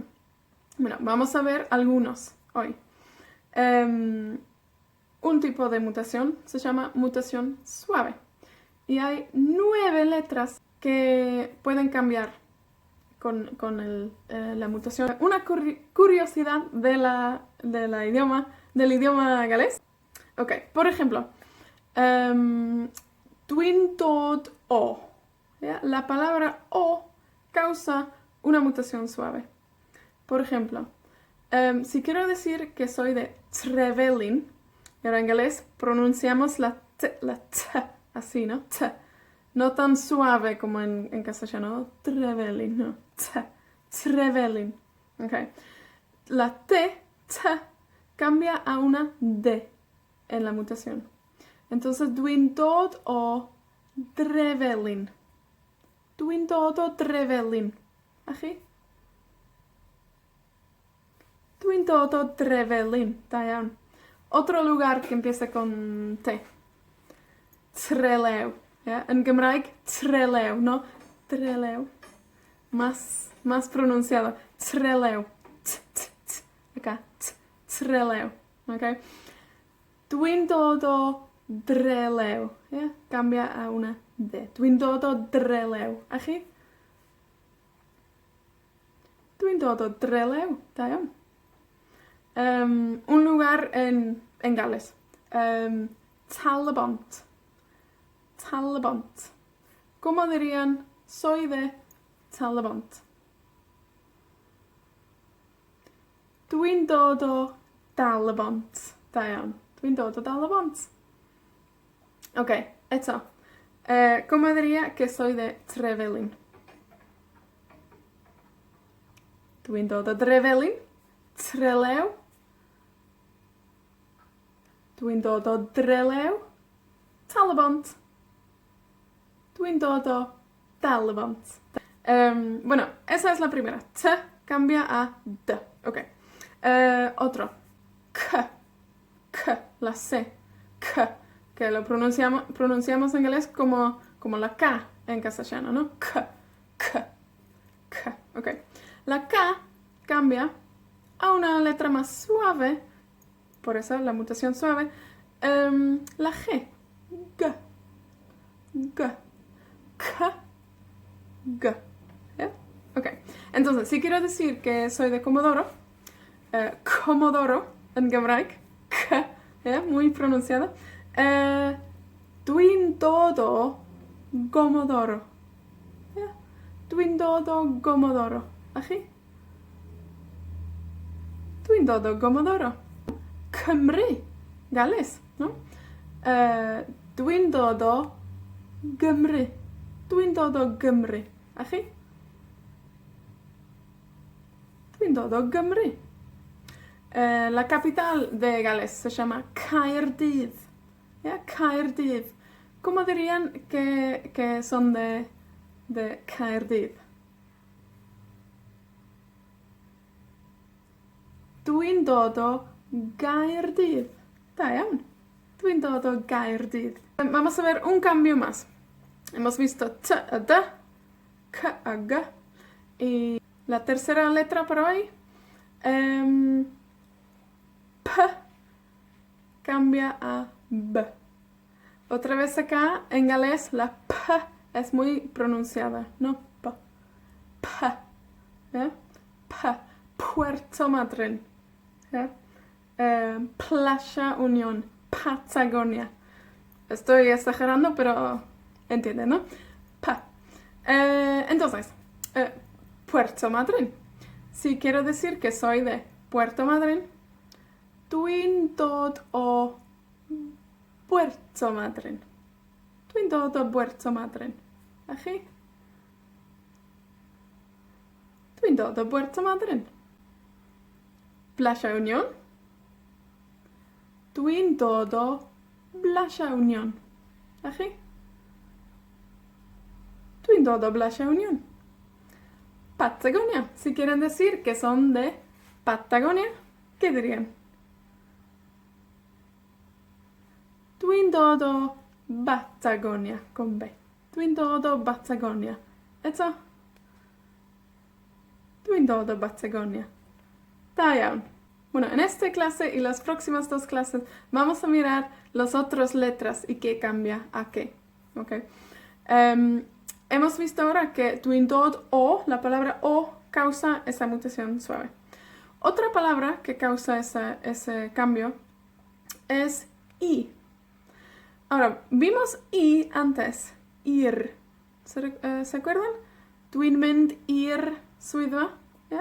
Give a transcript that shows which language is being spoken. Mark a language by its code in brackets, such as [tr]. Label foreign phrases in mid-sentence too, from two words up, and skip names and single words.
[es] Bueno, vamos a ver algunos hoy. Un tipo de mutación se llama mutación suave. Y hay 9 letras que pueden cambiar con la mutación. Una curiosidad del idioma galés. Ok, por ejemplo, [cy] dwi'n dod o. [es] ¿Ya? La palabra o causa una mutación suave. Por ejemplo, si quiero decir que soy de Trevelin, y ahora en inglés pronunciamos la t así, ¿no? T. No tan suave como en castellano. Trevelin, no. T. Trevelin. Okay. La t cambia a una d en la mutación. Entonces, [cy] dwi'n dod o Trevelin. Dwi'n dod o Trevelin. ¿A chi? Dwi'n dod o Trevelin. Da iawn. [es] Otro lugar que empieza con T. Trelew. ¿Ya? En Gymraeg, Trelew, no Trelew. Más pronunciado. Trelew. Acá. Trelew. ¿Ok? [cy] Dwi'n dod o Drelew. [es] ¿Ya? Cambia a una D. [cy] Dwi'n dod o Drelew. A chi? Dwi'n dod o Drelew. Da iawn. [es] Un lugar en Gales. Talabont. Talabont. ¿Cómo dirían soy de Talabont? [cy] Dwi'n dod o Dalabont. Da iawn. Dwi'n dod o Dalabont. Ok, eto. [es] ¿Cómo diría que soy de Trevelin? [cy] Dwi'n dod o Drefelyn. Trelew. Dwi'n dod o Drelew. Talybont. Dwi'n dod o Dalybont. [es] Bueno, esa es la primera. T cambia a D. Ok. Otro. K. K. La C. K. Que lo pronunciamos en inglés como la K en castellano, ¿no? K. K. K. Ok. La K cambia a una letra más suave. Por eso la mutación suave. La G. G. G. K. G. ¿Yeah? Ok. Entonces, si quiero decir que soy de Comodoro, Comodoro en Gebreik, K, ¿yeah? Muy pronunciado. [cy] Dwi'n dod o Gomodoro. ¿Yeah? Dwi'n dod o Gomodoro. Achi? Dwi'n dod o Gomodoro. Cymru. [es] Gales, no? [cy] Dwi'n dod o Gymru. Dwi'n dod o Gymru. Achi? Dwi'n dod o Gymru. [es] La capital de Gales se llama Caerdydd. ¿Yeah? Caerdydd. ¿Cómo dirían que son de Caerdydd? [cy] Dwi'n dod o Gaerdydd. Da iawn. Dwi'n dod o Gaerdydd. [es] Vamos a ver un cambio más. Hemos visto T a D, K a G. Y la tercera letra por hoy, P cambia a B. Otra vez acá, en galés, la P es muy pronunciada, no P. P. ¿Eh? P. Puerto Madryn. ¿Eh? Playa Unión. Patagonia. Estoy exagerando, pero entienden, ¿no? P. Entonces, Puerto Madryn. Si quiero decir que soy de Puerto Madryn, [cy] dwi'n dod o Puerto Madryn. Dwi'n dod o Puerto Madryn. A chi? Dwi'n dod o Puerto Madryn. [es] Playa Unión. [cy] Dwi'n dod o Playa Unión. A chi? Dwi'n dod o Playa Unión. [es] Patagonia. Si quieren decir que son de Patagonia, ¿qué dirían? [cy] Dwi'n dod o Patagonia, [es] con B. [cy] Dwi'n dod o Patagonia. Eto? Dwi'n dod o Patagonia. Da iawn. [es] Bueno, en esta clase y las próximas dos clases vamos a mirar las otras letras y qué cambia a qué. ¿Okay? Hemos visto ahora que [cy] dwi'n dod o, [es] la palabra o, causa esa mutación suave. Otra palabra que causa ese cambio es i. Ahora, vimos i antes, ir. ¿Se acuerdan? [cy] Dwi'n mynd i'r swyddfa. ¿Yeah?